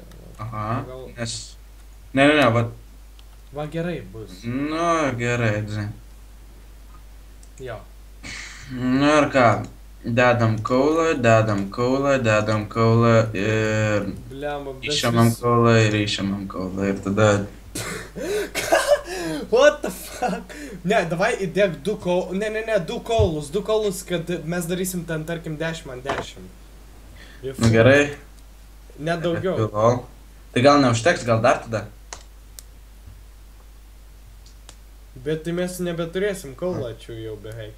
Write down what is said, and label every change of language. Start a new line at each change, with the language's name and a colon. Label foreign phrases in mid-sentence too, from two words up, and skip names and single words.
Lithuanian: Aha, nes... Ne, va. Va gerai bus. Nu, gerai, žinai. Jo. Nu ir ką. Dedam kaulą ir... Išėmam kaulą ir išėmam kaulą ir tada...
English: What the fuck?
Lithuanian: Ne, davai įdėk du kaulus, kad mes darysim ten, tarkim, 10 ant 10. Nu gerai. Net daugiau. Tai gal neužteks, gal dar tada? Bet tai mes nebeturėsim kaulačių jau beveik.